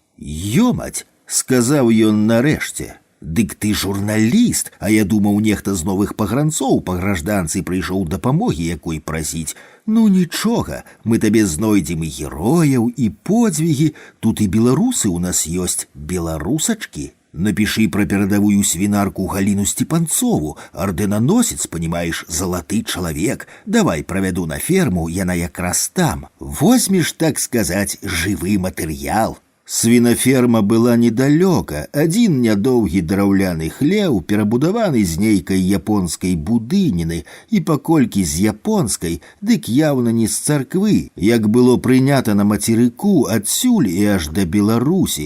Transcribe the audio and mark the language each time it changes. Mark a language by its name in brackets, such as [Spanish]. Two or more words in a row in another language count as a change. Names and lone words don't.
[Belarusian] «Ёмаць!» – сказаў ён нарэшце. «Дык ты журналіст, а я думаў, нехта з новых пагранцоў па гражданцы прыйшоў дапамогі якой прасіць. Ну нічога, мы табе знойдзем і герояў, і подзвігі, тут і беларусы ў нас ёсць, беларусачкі. [Russian] Напиши про передовую свинарку Галину Степанцову, орденоносец, понимаешь, золотый человек. Давай проведу на ферму, [Belarusian] яна якраз там. [Russian] Возьмешь, так сказать, живый материал». [Belarusian] Свінаферма была недалёка, адзін нядоўгі драўляны хлеў, перабудаваны з нейкай японскай будыніны, і паколькі з японскай, дык яўна не з царквы, як было прынята на мацерыку адсюль і аж да Беларусі.